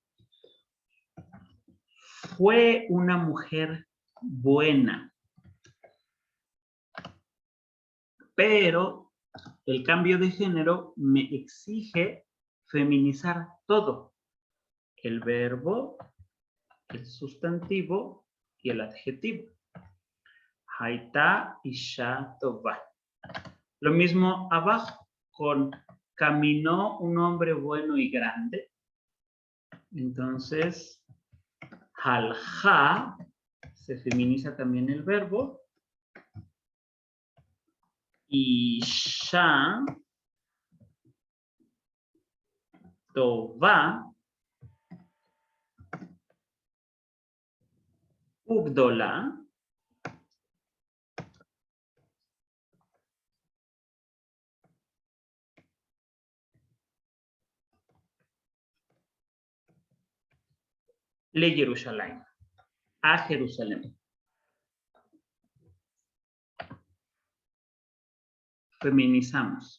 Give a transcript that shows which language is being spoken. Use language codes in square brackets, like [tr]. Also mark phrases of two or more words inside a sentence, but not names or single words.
[es] Fue una mujer buena. Pero el cambio de género me exige feminizar todo. El verbo, el sustantivo y el adjetivo. [he] היתה אשה טובה. [es] Lo mismo abajo con caminó un hombre bueno y grande. Entonces, halja, se feminiza también el verbo. [he] אשה טובה וגדולה. [es] Le Jerusalén. A Jerusalén. Feminizamos.